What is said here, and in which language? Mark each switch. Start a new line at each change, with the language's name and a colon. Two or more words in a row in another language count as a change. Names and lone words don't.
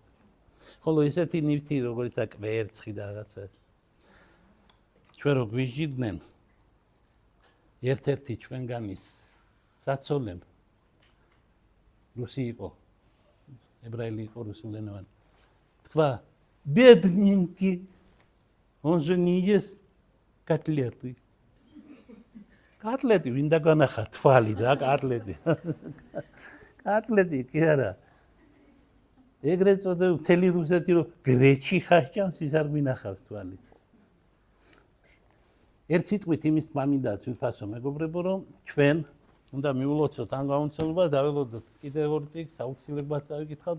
Georgian: ხოლო ისეთი ნივთი როგორც კვერცხი და რაღაცა. ჩვენ რო გვიჟიდნენ ერთ-ერთი ჩვენგანის საცოლემ რუსი იყო, ებრაელი იყო რუსულენოვანი. თქვა,
Russian: бедненький, он же не ест котлеты.
Georgian: Котлеты ვინ დაგანახა თვალი რა კოტლეტი. კოტლეტი კი არა. ეგრეთ წოდებული მთელი რუსეთი რო გრეჩი ხაჭამს ის არ გვინახავს თვალი. ერთ სიტყვით იმის თქმა მინდა ვიფასო მეგობრებო რომ ჩვენ უნდა მიულოცოთ ამ გამოცდილებას დაველოდოთ კიდევ ორ წიგნს აუცილებლად წავიკითხავთ